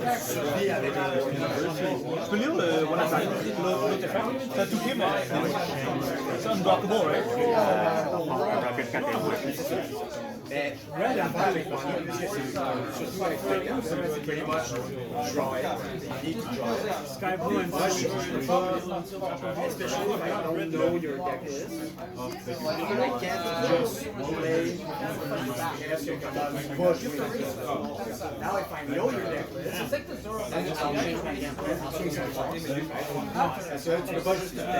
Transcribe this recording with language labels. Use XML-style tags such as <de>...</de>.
<fr>Je peux lire le One Attack, l'autre effet. C'est un tout mais c'est unblockable, right? Mais l'affaire avec moi, surtout avec Lucci, c'est</fr> <en>pretty much draw it. You need to draw it. Sky Blue and</en> <fr>Moi, je suis pas,</fr> <en>especially if I don't know your deck list, I can't just play now if I know your deck list, then I'll change my gameplay. I'll swing some cards.</en> <fr>So tu peux pas juste</fr>